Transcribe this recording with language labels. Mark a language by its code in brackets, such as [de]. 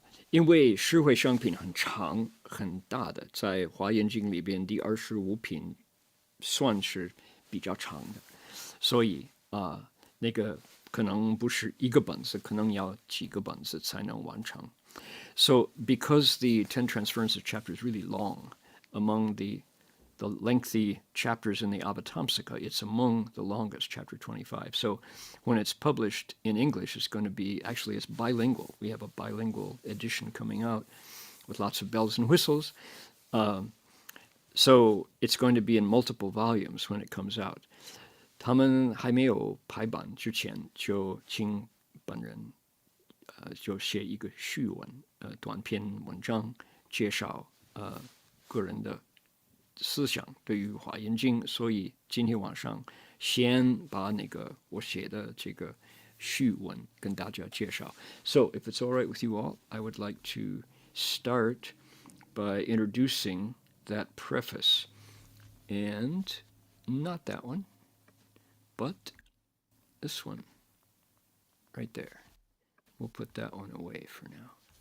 [zh] 因为十回向品很长很大的，在华严经里边第25品算是比较长的，所以那个可能不是一个本子，可能要几个本子才能完成。 [en] So because the 10 Transferences chapter is really long, among the lengthy chapters in the Avatamsaka, it's among the longest, chapter 25. So when it's published in English, it's bilingual. We have a bilingual edition coming out with lots of bells and whistles. So it's going to be in multiple volumes when it comes out. [zh] 他们还没有排版之前，就请本人就写一个序文，短篇文章介绍个人的思想对于华严经，所以今天晚上先把那个我写的这个序文跟大家介绍。 [en] So if it's all right with you all, I would like to start by introducing that preface, and not that one, but this one right there. We'll put that one away for now.